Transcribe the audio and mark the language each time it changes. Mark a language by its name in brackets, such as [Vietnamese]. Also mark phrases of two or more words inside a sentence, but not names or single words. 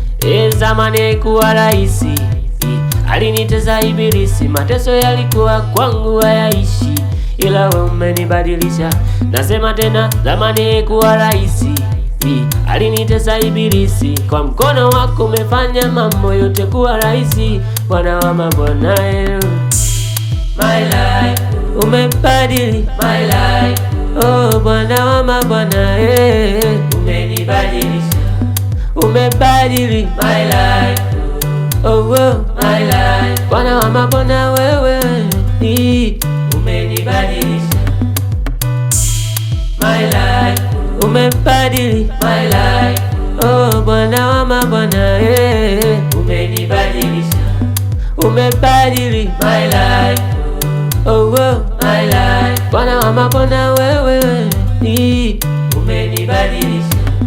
[Swahili] E, zamani haikuwa rahisi. I, alinitesa ibilisi, mateso yalikuwa kwangu hayaishi, ila we umenibadilisha. Nasema tena, zamani haikuwa rahisi. I, alinitesa ibilisi, kwa mkono wako umefanya mambo yote kuwa rahisi. Bwana wa mabwana, eh. [English] My life, umebadili my life. [Swahili] Oh, Bwana wa mabwana, eh. Umenibadilisha, umebadili [English] my life. Oh, oh, my life. [Swahili] Bwana wa mabwana, wewe, i, umenibadilisha [English] my life. Umebadili my life. [Swahili] Oh, Bwana wa mabwana, eh. Umenibadilisha, umebadili [English] my life. Oh, oh, my life. [Swahili] Bwana wa mabwana, wewe, i, umenibadilisha.